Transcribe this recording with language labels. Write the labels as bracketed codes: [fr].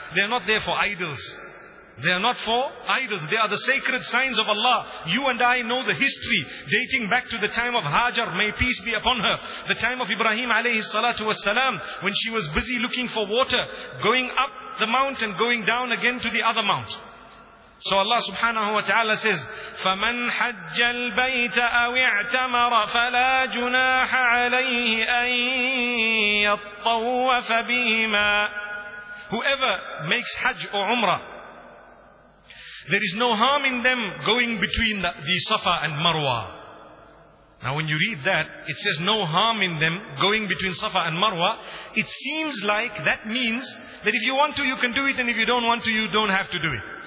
[en] They are not there for idols. They are not for idols. They are the sacred signs of Allah. You and I know the history dating back to the time of Hajar, may peace be upon her. The time of Ibrahim alayhi salatu was salam, when she was busy looking for water, going up the mount and going down again to the other mount. So Allah subhanahu wa ta'ala says, [ar] فَمَنْ حَجَّ الْبَيْتَ أَوِ اَعْتَمَرَ فَلَا جُنَاحَ عَلَيْهِ أَنْ يَطَّوَّفَ بِهِمَا. [en] Whoever makes Hajj or Umrah, there is no harm in them going between the Safa and Marwa. Now when you read that, it says no harm in them going between Safa and Marwa. It seems like that means that if you want to, you can do it, and if you don't want to, you don't have to do it.